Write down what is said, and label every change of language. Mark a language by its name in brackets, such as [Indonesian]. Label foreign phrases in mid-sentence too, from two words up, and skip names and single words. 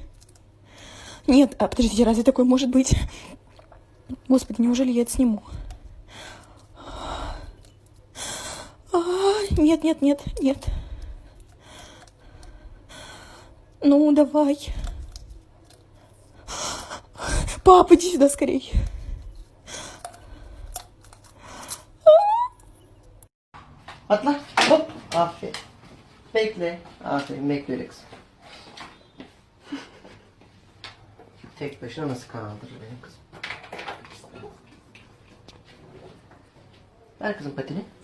[Russian] Нет, подождите, разве такое может быть? Господи, неужели я это сниму? Нет, нет, нет, нет. Ну, давай. Папа, иди сюда скорей. [Turkish] Atla. Hop. Aferin. Bekle. Aferin. Bekle öyle kızım. Tek başına nasıl kaldırır benim kızım? Ver kızım patini.